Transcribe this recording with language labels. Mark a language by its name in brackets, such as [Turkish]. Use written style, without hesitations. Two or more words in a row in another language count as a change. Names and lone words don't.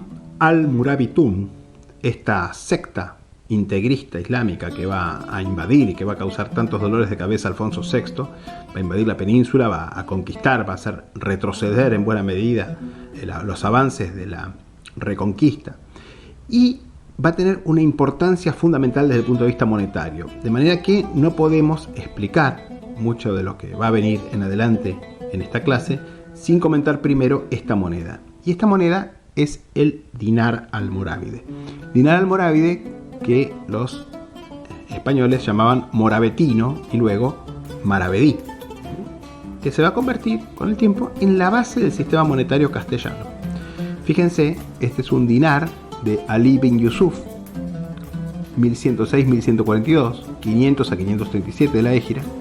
[Spanish] Almurabitum, esta secta integrista islámica que va a invadir y que va a causar tantos dolores de cabeza a Alfonso VI, va a invadir la península, va a conquistar, va a hacer retroceder en buena medida los avances de la reconquista y va a tener una importancia fundamental desde el punto de vista monetario, de manera que no podemos explicar mucho de lo que va a venir en adelante en esta clase sin comentar primero esta moneda. Y esta moneda es el dinar almorávide. Dinar almorávide que los españoles llamaban moravetino y luego maravedí, que se va a convertir con el tiempo en la base del sistema monetario castellano. Fíjense, este es un dinar de Ali bin Yusuf, 1106-1142, 500 a 537 de la Égira.